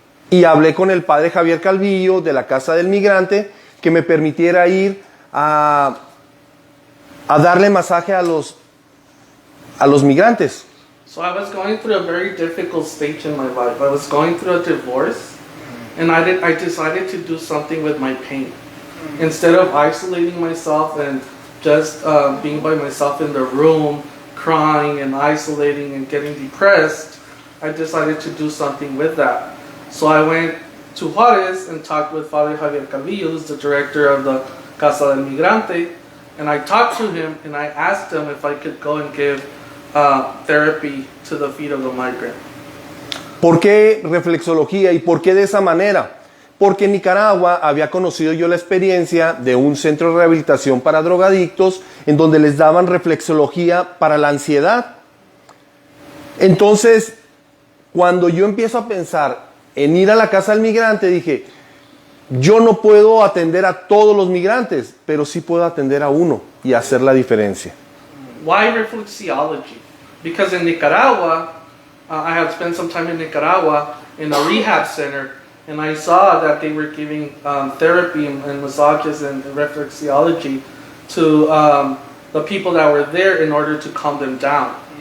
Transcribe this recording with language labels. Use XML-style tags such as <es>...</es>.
<es>Y hablé con el padre Javier Calvillo de la Casa del Migrante que me permitiera ir a darle masaje a los migrantes.</es> <en>So I was going through a very difficult stage in my life. I was going through a divorce, and I decided to do something with my pain. Instead of isolating myself and just being by myself in the room, crying and isolating and getting depressed, I decided to do something with that. So I went to Juárez and talked with Father Javier Calvillo, who's the director of the Casa del Migrante, and I talked to him and I asked him if I could go and give therapy to the feet of the migrant.</en> <es>¿Por qué reflexología y por qué de esa manera? Porque en Nicaragua había conocido yo la experiencia de un centro de rehabilitación para drogadictos en donde les daban reflexología para la ansiedad. Entonces, cuando yo empiezo a pensar en ir a la Casa del Migrante, dije, yo no puedo atender a todos los migrantes, pero sí puedo atender a uno y hacer la diferencia.</es> <en>Why reflexology? Because in Nicaragua, I had spent some time in Nicaragua in a rehab center, and I saw that they were giving therapy and massages and reflexology to the people that were there in order to calm them down.</en>